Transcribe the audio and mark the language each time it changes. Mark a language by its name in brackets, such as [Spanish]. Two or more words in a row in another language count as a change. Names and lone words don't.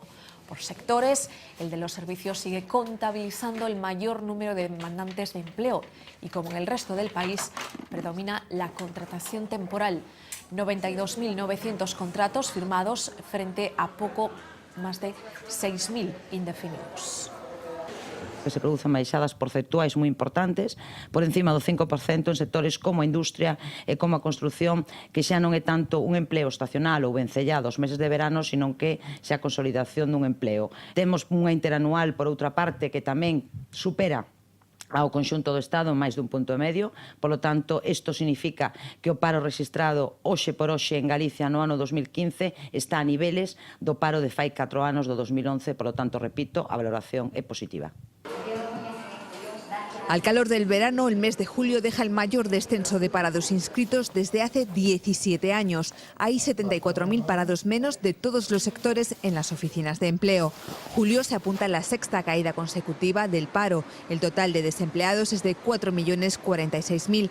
[Spanish] Por sectores, el de los servicios sigue contabilizando el mayor número de demandantes de empleo y, como en el resto del país, predomina la contratación temporal. 92.900 contratos firmados frente a poco más de 6.000 indefinidos. [Galician] Se producen baixadas porcentuais moi importantes, por encima do 5% en sectores como a industria e como a construción, que xa non é tanto un empleo estacional ou vencellado aos meses de verano, sino que xa a consolidación dun empleo. Temos unha interanual, por outra parte, que tamén supera ao conxunto do Estado en máis dun punto e medio. Polo tanto, isto significa que o paro registrado hoxe por hoxe en Galicia no ano 2015 está a niveles do paro de fai 4 anos do 2011. Polo tanto, repito, a valoración é positiva. [Spanish] Al calor del verano, el mes de julio deja el mayor descenso de parados inscritos desde hace 17 años. Hay 74.000 parados menos de todos los sectores en las oficinas de empleo. Julio se apunta en la sexta caída consecutiva del paro. El total de desempleados es de 4.046.000.